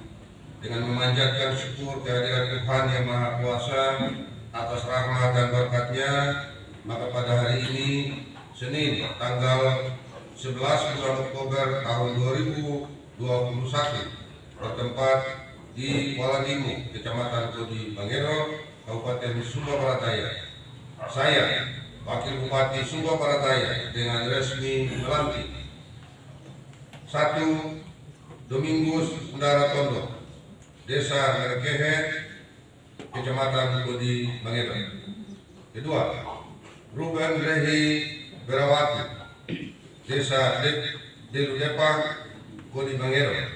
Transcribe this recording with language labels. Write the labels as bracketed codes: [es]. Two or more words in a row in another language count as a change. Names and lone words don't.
[id] Dengan memanjatkan syukur kehadiran Tuhan Yang Maha Kuasa atas rahmat dan berkat-Nya, maka pada hari ini, Senin, tanggal 11 bulan Oktober tahun 2021, bertempat di Waladimu, Kecamatan Kodi Bangedo, Kabupaten Sumba Barat Daya. Saya, Wakil Bupati Sumba Barat Daya, dengan resmi melantik 1. Domingus Ndaratondo, Desa Merekehe, Kecamatan Kodi Bangedo. 2. Ruben Rehi Berawati, Desa Deludepa, Kodi Bangedo.